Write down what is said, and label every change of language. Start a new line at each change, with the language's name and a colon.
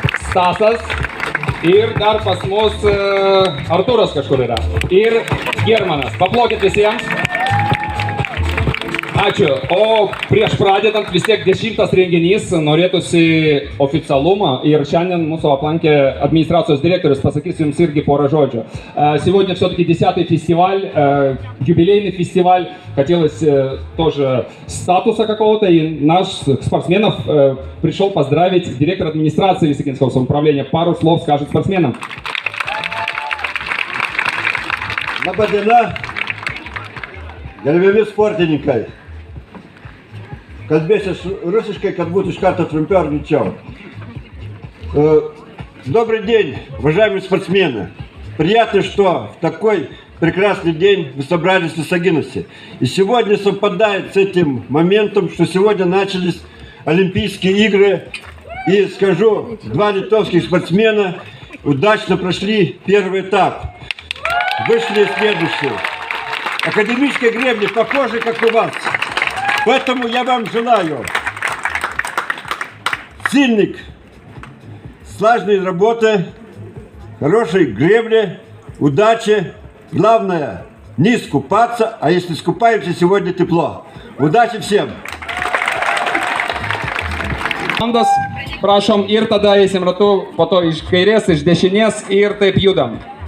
Lithuanian: Stasas ir dar pas mus Artūras kažkur yra. Ir Germanas. Paplokit visiems. Ačiū. O prieš pradedant vis tiek 10 renginys, norėtųsi oficialumą ir šiandien mūsų aplankė administracijos директорис, pasakys jums irgi porą žodžių.
Russian: Сегодня все-таки 10-й фестиваль, юбилейный фестиваль. Хотелось тоже статуса какого-то, и наш спортсменов пришел поздравить директор администрации Висагинского самоуправления. Пару слов скажет спортсменам.
Lithuanian: Labadiena, gerbiami sportininkai. Kalbėsiu rusiškai, kad būtų iš karto trumpiau ir greičiau.
Russian: Добрый день, уважаемые спортсмены. Приятно, что в такой прекрасный день вы собрались в Висагиносе. И сегодня совпадает с этим моментом, что сегодня начались Олимпийские игры. И скажу, 2 литовских спортсмена удачно прошли первый этап. Вышли следующие. Академические гребни похожи, как у вас. Поэтому я вам желаю сильных, слаженной работы, хорошей гребли, удачи. Главное, не искупаться, а если искупаемся, сегодня тепло. Удачи всем!
Lithuanian: Komandos, prašom, ir tada eisim ratu, po to iš kairės, iš dešinės ir taip judam.